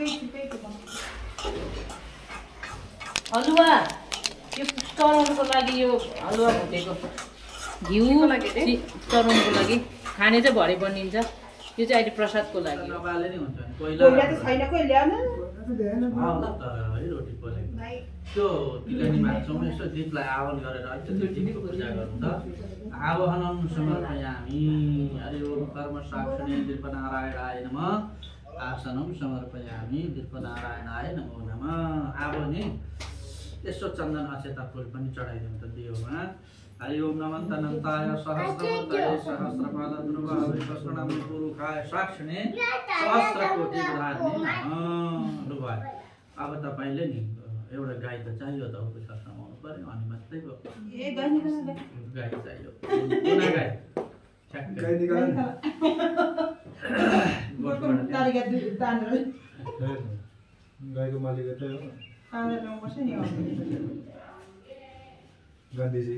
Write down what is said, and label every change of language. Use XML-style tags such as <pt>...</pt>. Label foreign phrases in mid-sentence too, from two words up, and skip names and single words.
<ne>हलुवा यो चलाउनुको लागि, यो हलुवा भुटेको घिउ चलाउनुको लागि खाने चाहिँ भरे बनिन्छ। यो चाहिँ अहिले प्रसादको लागि त्यो तिलनी मान्छौँ यसो दीपलाई आह्वान गरेर त्यो दीपको पूजा गरौँ त।</ne> <sa>आवाहनम समर्पयामि। हरि ओम कर्म साक्षिणे दीपनारायणाय नमः। आसनम समर्पयामि दीपनारायणाय नमो नमः।</sa> <ne>अब नि यसो चन्दन अक्षता फुल पनि चढाइदिउँ त देवमा।</ne> <sa>हरि ओम नमः अनन्ताय सहस्रवदय सहस्रपाद ध्रुव सहस्रनाम पुरुषाय साक्षिणे सहस्रकोटि धार्ने नमः।</sa> <ne>लु भयो, अब तपाईले नि एउटा गाई त चाहियो त उपवास समाउनु पर्यो अनि मात्रै भयो। गाई चाहियो। कुना गाई? गाई निकाल गाईको मालिक यतै हो गान्धीजी</ne>